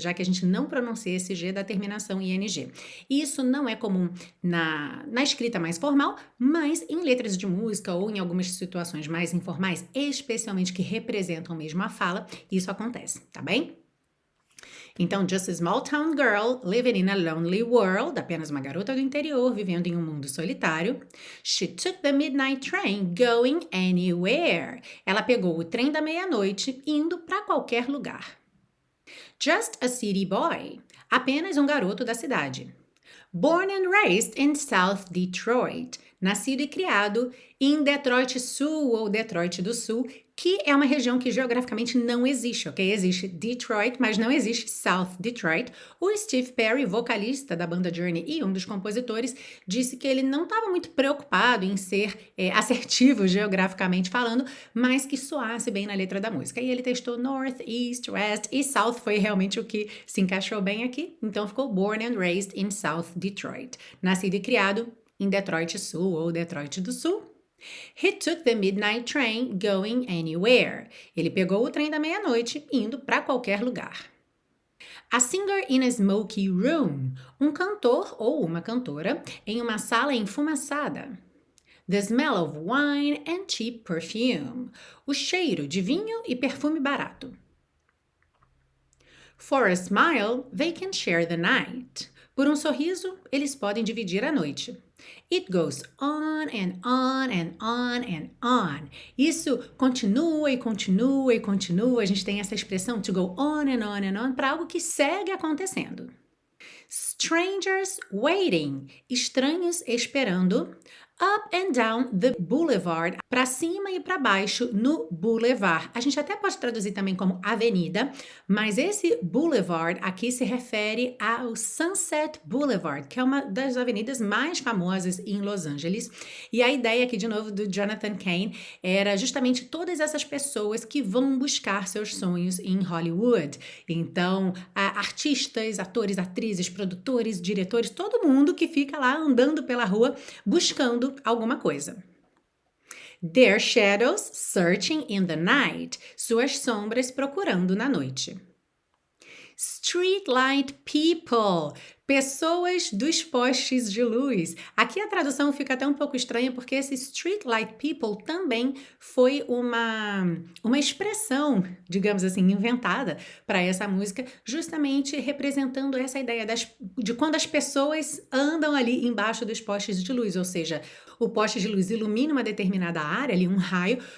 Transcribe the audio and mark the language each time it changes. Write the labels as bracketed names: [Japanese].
[Portuguese] Já que a gente não pronuncia esse G da terminação ING. Isso não é comum na escrita mais formal, mas em letras de música ou em algumas situações mais informais, especialmente que representam mesmo a fala, isso acontece, tá bem? Então, [English] just a small town girl living in a lonely world, [Portuguese] apenas uma garota do interior vivendo em um mundo solitário. [English] She took the midnight train going anywhere. [Portuguese] Ela pegou o trem da meia-noite indo para qualquer lugar. [English] Just a city boy, [Portuguese] apenas um garoto da cidade. [English] Born and raised in South Detroit, [Portuguese] nascido e criado em Detroit Sul ou Detroit do Sul, que é uma região que geograficamente não existe, ok? Existe Detroit, mas não existe South Detroit. O Steve Perry, vocalista da banda Journey e um dos compositores, disse que ele não estava muito preocupado em ser assertivo geograficamente falando, mas que soasse bem na letra da música. E ele testou North, East, West e South foi realmente o que se encaixou bem aqui. Então ficou [English] Born and Raised in South Detroit. [Portuguese] Nascido e criado em Detroit Sul ou Detroit do Sul. [English] He took the midnight train going anywhere. [Portuguese] Ele pegou o trem da meia-noite indo para qualquer lugar. [English] A singer in a smoky room. [Portuguese] Um cantor ou uma cantora em uma sala enfumaçada. [English] The smell of wine and cheap perfume. [Portuguese] O cheiro de vinho e perfume barato. [English] For a smile, they can share the night. [Portuguese] Por um sorriso, eles podem dividir a noite. [English] It goes on and on and on and on. [Portuguese] Isso continua e continua e continua. A gente tem essa expressão [English] to go on and on [Portuguese] para algo que segue acontecendo. [English] Strangers waiting. [Portuguese] Estranhos esperando. [English] Up and down the boulevard, [Portuguese] para cima e para baixo no boulevard. A gente até pode traduzir também como avenida, mas esse boulevard aqui se refere ao Sunset Boulevard, que é uma das avenidas mais famosas em Los Angeles. E a ideia aqui, de novo, do Jonathan Cain era justamente todas essas pessoas que vão buscar seus sonhos em Hollywood. Então, artistas, atores, atrizes, produtores, diretores, todo mundo que fica lá andando pela rua buscando alguma coisa. [English] Their shadows searching in the night. [Portuguese] Suas sombras procurando na noite. [English] Streetlight people. [Portuguese] Pessoas dos postes de luz. Aqui a tradução fica até um pouco estranha porque esse streetlight people também foi uma expressão, digamos assim, inventada para essa música, justamente representando essa ideia de quando as pessoas andam ali embaixo dos postes de luz, ou seja, o poste de luz ilumina uma determinada área, ali um raio.